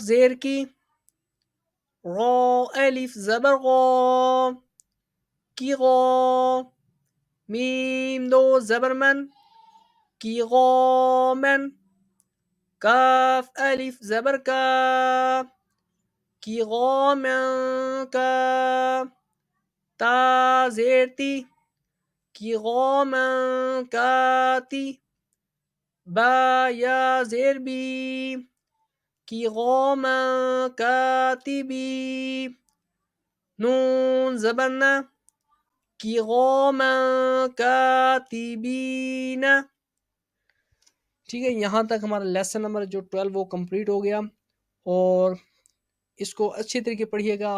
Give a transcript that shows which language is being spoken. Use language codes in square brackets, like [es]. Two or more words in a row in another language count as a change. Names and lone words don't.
[ur] کاف زیر کی، را الف زبر غا کی غا. میم دو زبر من کی غا من. کاف الف زبر کا کی غا من کا. تا زیر تی کی غا من کا تی. با یا زیر بی کی غا من کا تی بی. نون زبر نا کی غا من کا تی بی نا. ٹھیک ہے، یہاں تک ہمارا [en] lesson number [ur] جو 12 وہ کمپلیٹ ہو گیا، اور اس کو اچھی طریقے پڑھیے گا.